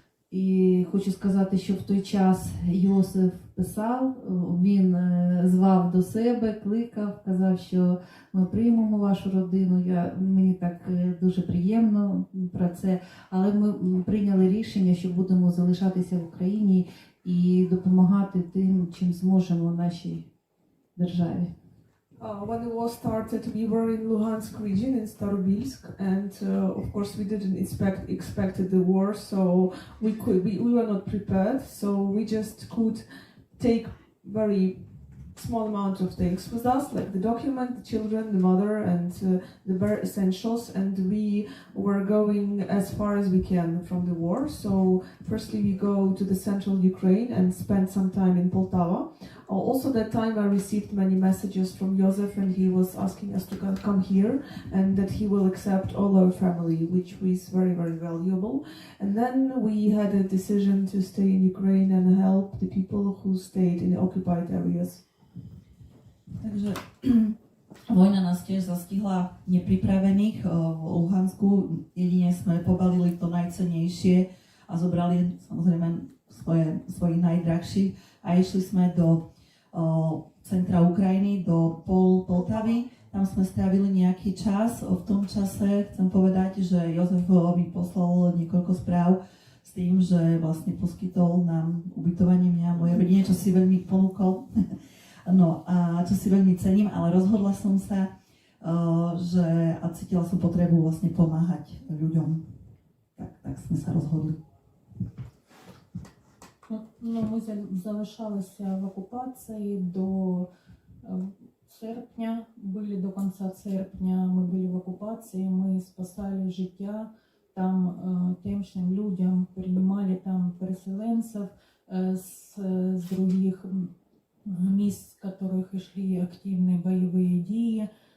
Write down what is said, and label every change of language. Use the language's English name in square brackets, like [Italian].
[Ukrainian] І хочу сказати, що в той час Йосиф писав, він звав до себе, кликав, казав, що ми приймемо вашу родину. Мені так дуже приємно про це, але ми прийняли рішення, що будемо залишатися в Україні і допомагати тим, чим зможемо нашій державі. [English] When the war started, we were in Luhansk region, in Starobilsk, and of course we didn't expected the war, so we were not prepared, so we just could take very small amount of things with us, like the document, the children, the mother, and the bare essentials, and we were going as far as we can from the war. So firstly we go to the central Ukraine and spend some time in Poltava. Also that time I received many messages from Joseph, and he was asking us to come here and that he will accept all our family, which was very, very valuable. And then we had a decision to stay in Ukraine and help the people who stayed in the occupied areas. [Slovak] Takže vojna nás tiež zastihla nepripravených v Luhansku. Jedine sme pobalili to najcennejšie a zobrali samozrejme svojich najdrahších a išli sme do centra Ukrajiny, do Poltavy. Tam sme strávili nejaký čas. V tom čase chcem povedať, že Jozef mi poslal niekoľko správ s tým, že vlastne poskytol nám ubytovanie mňa a mojej rodine, čo si veľmi ponúkol. No a čo si veľmi cením, ale rozhodla som sa, a cítila som potrebu vlastne pomáhať ľuďom. [Ukrainian] Так ми се розгодли. Ну, ми залишалися в окупації до серпня, були до кінця серпня, ми були в окупації, ми спасали життя там тамошним людям, приймали там переселенців з других місць, в яких йшли активні бойові дії.